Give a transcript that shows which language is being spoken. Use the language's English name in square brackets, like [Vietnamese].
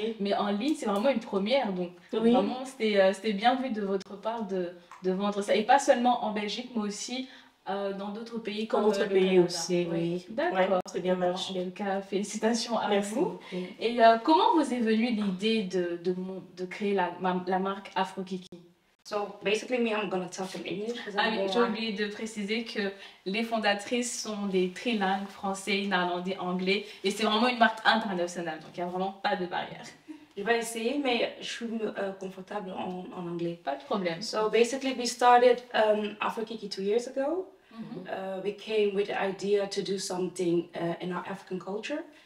[French] Mais en ligne, c'est vraiment une première. Donc, vraiment, c'était bien vu de votre part de vendre ça. Et pas seulement en Belgique, mais aussi dans d'autres pays comme d'autres pays aussi, oui. D'accord. C'est bien marché. En tout cas, félicitations à Merci vous. beaucoup. Et comment vous est venue l'idée de créer la marque Afro-Kiki? [English] So basically, I'm gonna talk in English. [French] J'ai oublié de préciser que les fondatrices sont des trilingues, français, néerlandais, anglais. Et c'est vraiment une marque internationale, donc il n'y a vraiment pas de barrière. Je vais essayer, mais je suis confortable en anglais. Pas de problème. [English] So basically, we started Afro-Kiki 2 years ago. We came with the idea to do something in our African culture.